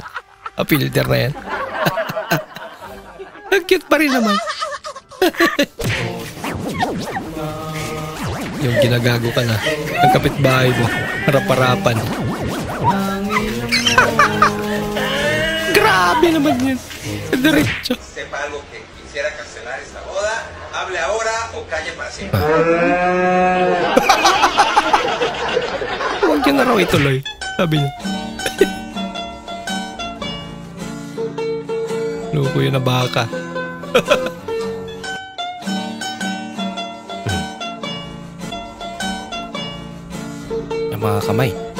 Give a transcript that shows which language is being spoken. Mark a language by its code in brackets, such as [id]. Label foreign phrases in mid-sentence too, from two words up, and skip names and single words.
[tl] Filter na yan. Ang cute pa rin naman. Yung ginagago ka na. Ang kapitbahay mo. Harap-harapan. Grabe naman yun. Diretso. [es] Sepa algo que quisiera cancelar esta boda, hable ahora o calle para siempre. [tl] Huwag yun na raw ituloy. Sabi niya. Loko yun na baka. Yung mga kamay.